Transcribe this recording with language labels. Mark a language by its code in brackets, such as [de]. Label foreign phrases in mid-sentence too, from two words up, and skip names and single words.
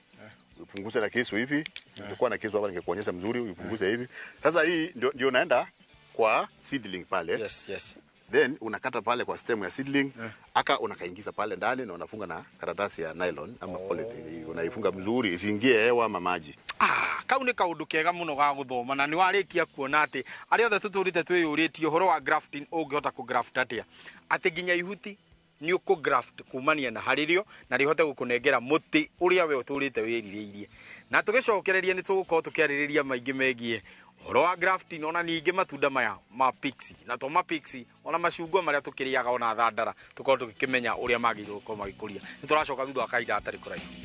[sw] Upunguze na kisu hivi. Utakuwa na kisu hapa ningekuonyesha mzuri, upunguze hivi. Sasa hii ndio unaenda kwa seedling pale. [en] Yes. [sw] Then unakata pale kwa stem ya seedling, unakaingiza pale ndani na unafunga na karatasi ya nylon ama polythene. Unaifunga mzuri isiingie hewa ama maji. [ki] Kau ni kaundu kega muno ga guthoma na ni warikia kuona ati ari othe tuturite twiyuritio horo wa grafting ungihota ku graft atia ati ginya ihuti ni uku graft kumania na haririo na rihote gukunengera muti uria we uturite wiririirie na tugicokereria ni tugukorwo tukiaririria maingi megie horo wa grafting ona ningi matunda maya ma pixie na to ma pixie ona macungwa maria tukiriaga ona thandara tukorwo tukimenya uria magirwo gukorwo magikuria ni turacoka thutha wa kaida atari kuraihu.